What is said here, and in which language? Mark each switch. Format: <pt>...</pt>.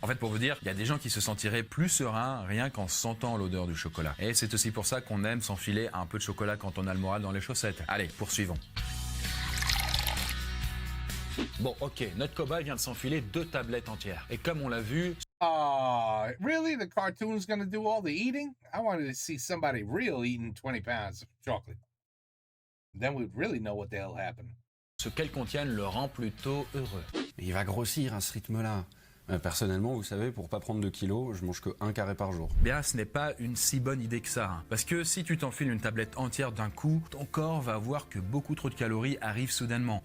<fr>En fait, pour vous dire, il y a des gens qui se sentiraient plus sereins rien qu'en sentant l'odeur du chocolat. Et c'est aussi pour ça qu'on aime s'enfiler un peu de chocolat quand on a le moral dans les chaussettes. Allez, poursuivons. Bon, ok, notre cobaye vient de s'enfiler 2 tablettes entières. Et comme on l'a vu,</fr> <en>Really? The cartoon's gonna do all the eating? I wanted to see somebody real eating 20 pounds of chocolate. Then we'd really know what the hell happened.</en> <fr>ce qu'elles contiennent le rend plutôt heureux. Il va grossir à ce rythme-là. Personnellement, vous savez, pour pas prendre de kilos, je mange que 1 carré par jour. Bien, ce n'est pas une si bonne idée que ça. Hein. Parce que si tu t'enfiles une tablette entière d'un coup, ton corps va voir que beaucoup trop de calories arrivent soudainement.</fr>